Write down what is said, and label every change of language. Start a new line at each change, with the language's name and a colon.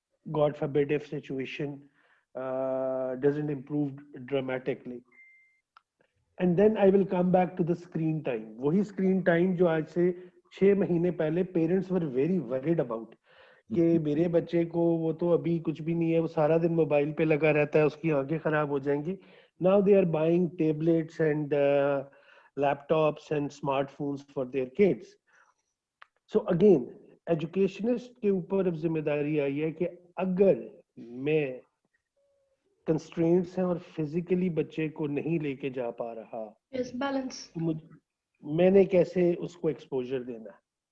English: God forbid if situation doesn't improve dramatically. And then I will come back to the screen time.
Hindi: वही
English: screen time
Hindi: जो आज से 6 महीने पहले
English: parents were very worried about.
Hindi: कि मेरे बच्चे को वो तो अभी कुछ भी नहीं है, वो सारा दिन मोबाइल पे लगा रहता है, उसकी आंखें खराब हो जाएंगी.
English: Now they are buying tablets and laptops and smartphones for their kids. So again,
Hindi: educationist के ऊपर अब जिम्मेदारी आई है कि अगर मैं constraints हैं और physically बच्चे को नहीं लेके जा पा रहा,
English: Yes, balance.
Hindi: तो मैंने कैसे उसको exposure देना है?